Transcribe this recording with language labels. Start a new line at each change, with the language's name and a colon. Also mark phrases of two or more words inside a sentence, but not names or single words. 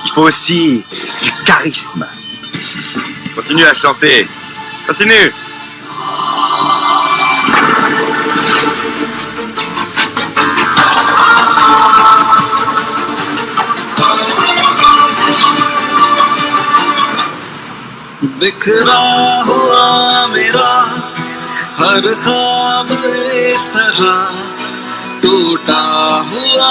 French: Il faut aussi du charisme. Continue à chanter. Continue!
Hindi: बिखरा हुआ मेरा हर ख्वाब इस तरह टूटा हुआ